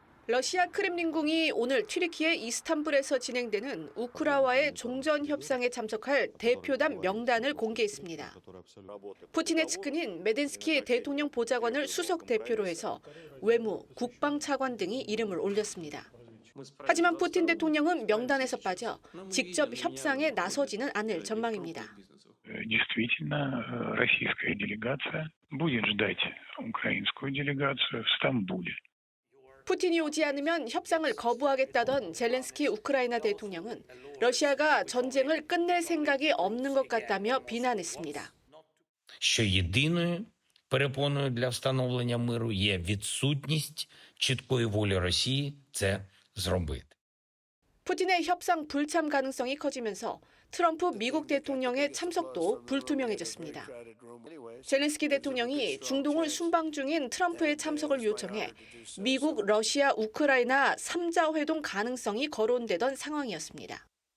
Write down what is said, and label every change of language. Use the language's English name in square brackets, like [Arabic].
[Korean] 러시아 크렘린궁이 오늘 튀르키예 이스탄불에서 진행되는 우크라이나와의 종전 협상에 참석할 대표단 명단을 공개했습니다. 푸틴의 측근인 메덴스키 대통령 보좌관을 수석 대표로 해서 외무, 국방 차관 등이 이름을 올렸습니다. 하지만 푸틴 대통령은 명단에서 빠져 직접 협상에 나서지는 않을 전망입니다. [Russian] Действительно, российская делегация будет ждать украинскую делегацию в Стамбуле. [Korean] 푸틴이 오지 않으면 협상을 거부하겠다던 젤렌스키 우크라이나 대통령은 러시아가 전쟁을 끝낼 생각이 없는 것 같다며 비난했습니다. [Ukrainian] Що єдиною перепоною для встановлення миру є відсутність чіткої волі Росії це зробити. [Korean] 푸틴의 협상 불참 가능성이 커지면서 트럼프 미국 대통령의 참석도 불투명해졌습니다. 젤렌스키 대통령이 중동을 순방 중인 트럼프의 참석을 요청해 미국, 러시아, 우크라이나 3자 회동 가능성이 거론되던 상황이었습니다.